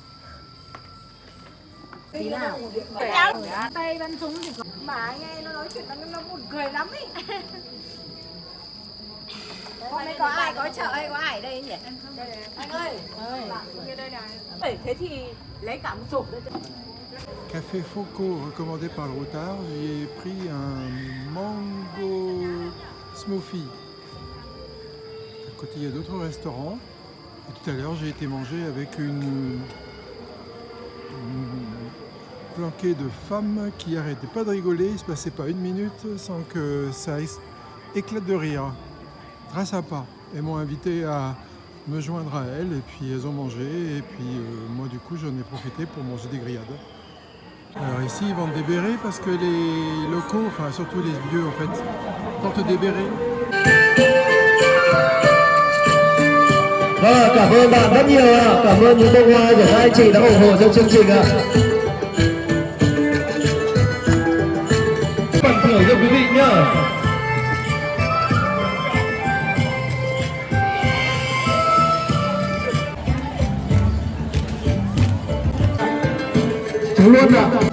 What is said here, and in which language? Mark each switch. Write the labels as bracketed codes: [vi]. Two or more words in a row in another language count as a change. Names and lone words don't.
[vi] Tí nào? Tay bắn súng thì có. bà nghe nó nói chuyện nó buồn cười lắm ý. Hôm nay có chợ hay có ai ở đây nhỉ? Anh ơi, thế thì lấy cả một chục đấy. [fr] Café Foco recommandé par le routard, j'ai pris un [en] mango smoothie. [fr] À côté il y a d'autres restaurants. Et tout à l'heure j'ai été manger avec une planquée de femmes qui arrêtaient pas de rigoler, il ne se passait pas une minute sans que ça éclate de rire. Très sympa. Elles m'ont invité à me joindre à elles et puis elles ont mangé et puis moi du coup j'en ai profité pour manger des grillades. Alors ici ils vendent des bérets parce que les locaux, enfin surtout les vieux en fait, portent des bérets. [vi] Vâng, cảm ơn bạn rất nhiều ạ. Cảm ơn những bông hoa của các anh chị đã ủng hộ trong chương trình ạ. Phần thưởng cho quý vị nhá. Chú luôn ạ.